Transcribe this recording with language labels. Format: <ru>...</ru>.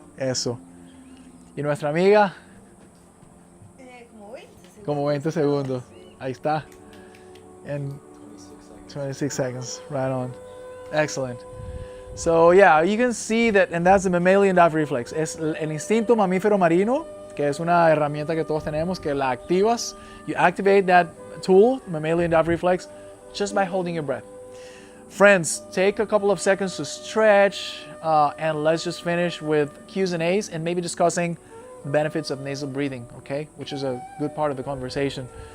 <es>creo. Eso. Y nuestra amiga, Como 20 segundos. como 20 segundos. Sí. Ahí está.</es> <en>And 26 seconds. Right on. Excellent. So yeah, you can see that, and that's the mammalian dive reflex.</en> <es>Es el instinto mamífero marino, que es una herramienta que todos tenemos, que la activas.</es> <en>You activate that tool, mammalian dive reflex, just by holding your breath. Friends, take a couple of seconds to stretch, and let's just finish with Q's and A's and maybe discussing the benefits of nasal breathing, okay? Which is a good part of the conversation.</en>